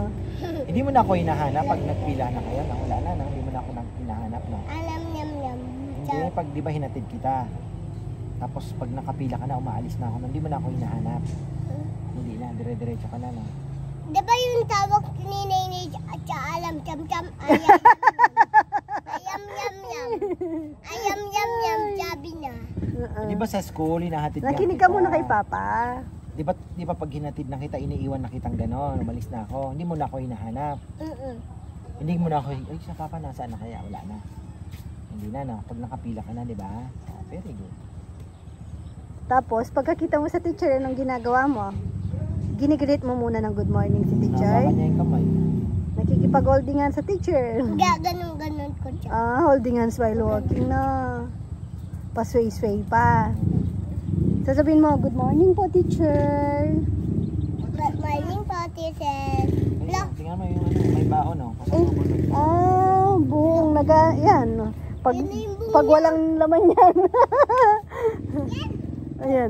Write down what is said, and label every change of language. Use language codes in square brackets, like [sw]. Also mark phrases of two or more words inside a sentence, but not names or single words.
[tl] Hindi mo na ako hinahanap pag nagpila na kayo. No? Wala na, no? Hindi mo na ako hinahanap, no? Alam yam yam. Hindi, pag di ba hinatid kita. Tapos pag nakapila ka na, umaalis na ako. Hindi mo na ako hinahanap. Hindi na, dire-diretso ka na, no? Di ba yung tawag ni Nene at alam cham cham ayam ayam yam yam. Ayam yam yam sabi na. Di ba sa school, hinahatid ka Nakinig ka muna kay Papa. Di ba pag hinatid na kita, iniiwan na kitang gano'n, umalis na ako. Hindi mo na ako hinahanap. Hindi mo na ako, ay sa Papa, nasaan na kaya? Wala na. Hindi na, no? Pag nakapila ka na, di ba? Oh, [en] very good. [tl] Tapos, pagkakita mo sa teacher, anong ginagawa mo? Ginigreet mo muna ng [en] good morning [tl] si teacher. Nawakan niya yung kamay. Nakikipag-holdingan sa teacher. Ganon ko siya. [en] Holding hands while walking na. [tl] Pasway-sway pa. Sasabihin mo, [en] good morning [tl] po, teacher. [en] Good morning po, teacher. [tl] Ay, tingnan mo yung ano, may baon, no? Buong yan. Pag walang laman yan. Ayan.